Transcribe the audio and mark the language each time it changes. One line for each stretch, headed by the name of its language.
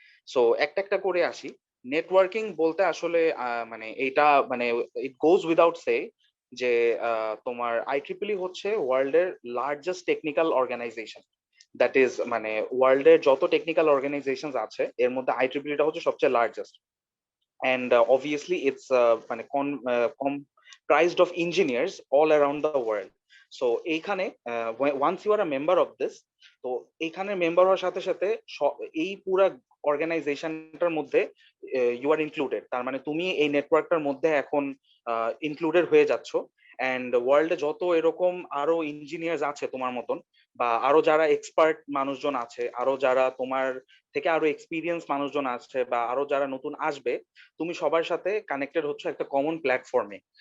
Bangla: So একটা একটা করে আসি। নেটওয়ার্কিং বলতে আসলে মানে এইটা মানে
English: it goes without say
Bangla: যে তোমার IEEE হচ্ছে ওয়ার্ল্ডের largest technical organisation.
English: that is
Bangla: মানে ওয়ার্ল্ডের যত টেকনিক্যাল অর্গানাইজেশন আছে এর মধ্যে IEEE টা হচ্ছে সবচেয়ে লার্জেস্ট।
English: and obviously it's
Bangla: মানে
English: comprised of engineers all around the world.
Bangla: So এইখানে
English: once you are a member of this,
Bangla: তো এইখানে মেম্বার হওয়ার সাথে সাথে এই পুরা অর্গানাইজেশনটার মধ্যে ইউ আর ইনক্লুডেড। তার মানে তুমি এই নেটওয়ার্কটার মধ্যে এখন ইনক্লুডেড হয়ে যাচ্ছ। অ্যান্ড ওয়ার্ল্ডে যত এরকম আরো ইঞ্জিনিয়ার্স আছে তোমার মতন, বা আরো যারা এক্সপার্ট মানুষজন আছে, আরো যারা তোমার থেকে আরো এক্সপিরিয়েন্স মানুষজন আছে, বা আরো যারা নতুন আসবে, তুমি সবার সাথে কানেক্টেড হচ্ছে একটা কমন প্ল্যাটফর্মে।